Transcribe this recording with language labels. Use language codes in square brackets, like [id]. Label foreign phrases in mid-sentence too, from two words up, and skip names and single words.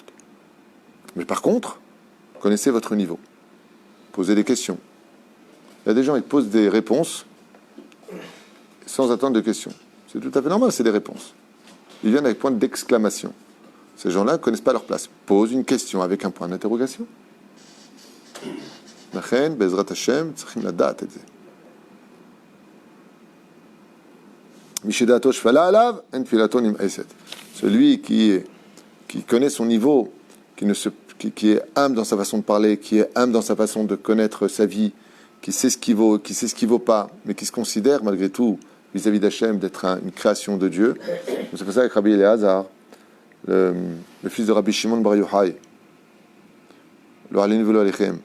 [fr] Mais par contre, connaissez votre niveau. Posez des questions. Il y a des gens qui posent des réponses sans attendre de questions. C'est tout à fait normal, c'est des réponses. Ils viennent avec point d'exclamation. Ces gens-là ne connaissent pas leur place. Pose une question avec un point d'interrogation. [he] בעזרת השם, צריכים לדעת את זה. מי שדעתו שפלה עליו, אין תפילתו נמאסת. [fr] Celui qui connaît son niveau, qui est humble dans sa façon de parler, qui est humble dans sa façon de connaître sa vie, qui sait ce qui vaut, qui sait ce qui vaut pas, mais qui se considère malgré tout vis-à-vis d'Hachem d'être une création de Dieu. C'est pour ça avec Rabbi Eliezer, le fils de Rabbi Shimon Bar Yochai, le Halin Velo Alechem.